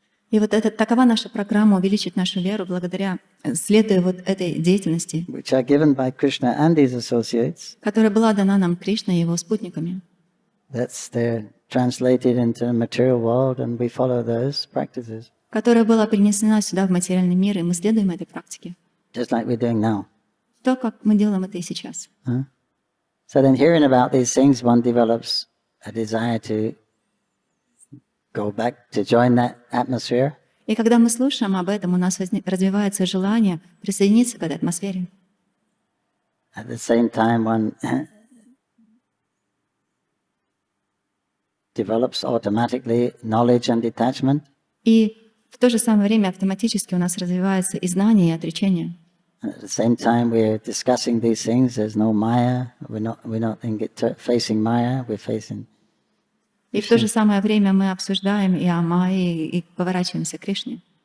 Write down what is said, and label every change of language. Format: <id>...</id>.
<ru>И вот такова наша программа увеличить нашу веру благодаря, следуя вот этой деятельности,</ru> <en>Which are given by Krishna and his associates.</en> <ru>которая была дана нам Кришной и его спутниками.</ru> <en>They're translated into the material world, and we follow those practices.</en> <ru>Которая была принесена сюда в материальный мир, и мы следуем этой практике.</ru> <en>Just like we're doing now.</en> <ru>То, как мы делаем это и сейчас.</ru> <en>So then hearing about these things, one develops a desire to go back, to join that atmosphere.</en> <ru>И когда мы слушаем об этом, у нас развивается желание присоединиться к этой атмосфере.</ru> <en>At the same time, one develops automatically knowledge and detachment.</en> <ru>И в то же самое время автоматически у нас развивается и знание, и отречение.</ru> <en>At the same time, we're discussing these things. There's no Maya. We're not facing Maya. We're facing.</en> <ru>И в то же самое время мы обсуждаем и о Майе, и поворачиваемся к Кришне.</ru>